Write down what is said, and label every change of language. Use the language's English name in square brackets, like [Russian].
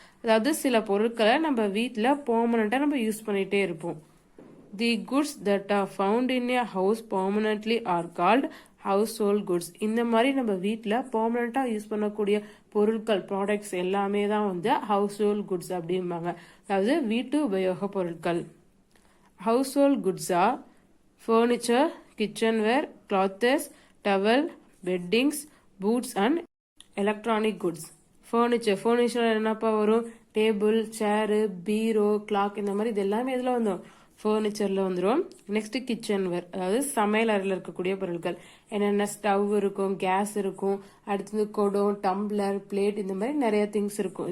[Tamil] அதாவது சில பொருட்களை நம்ம வீட்டில் பெர்மனண்டா நம்ம யூஸ் பண்ணிட்டே இருப்போம். [English] The goods that are found in a house permanently are called household goods. [Tamil] இந்த மாதிரி நம்ம வீட்டில் பெர்மனண்டா யூஸ் பண்ணக்கூடிய பொருட்கள், ப்ராடக்ட்ஸ் எல்லாமே தான் வந்து ஹவுஸ் ஹோல்ட் குட்ஸ் அப்படிம்பாங்க. அதாவது வீட்டு உபயோக பொருட்கள். [English] Household goods are furniture, kitchenware, clothes, towel, beddings, boots and electronic goods. [Tamil] Furniture என்னப்பா வரும்? டேபிள், சேரு, பீரோ, கிளாக், இந்த மாதிரி இது எல்லாமே இதில் வந்தோம் ஃபர்னிச்சரில் வந்துடும். நெக்ஸ்ட் கிச்சன்வேர், அதாவது சமையல் அறையில் இருக்கக்கூடிய பொருட்கள். என்னென்ன ஸ்டவ் இருக்கும், கேஸ் இருக்கும், அடுத்தது குடம், டம்ளர், பிளேட், இந்த மாதிரி நிறைய திங்ஸ் இருக்கும்.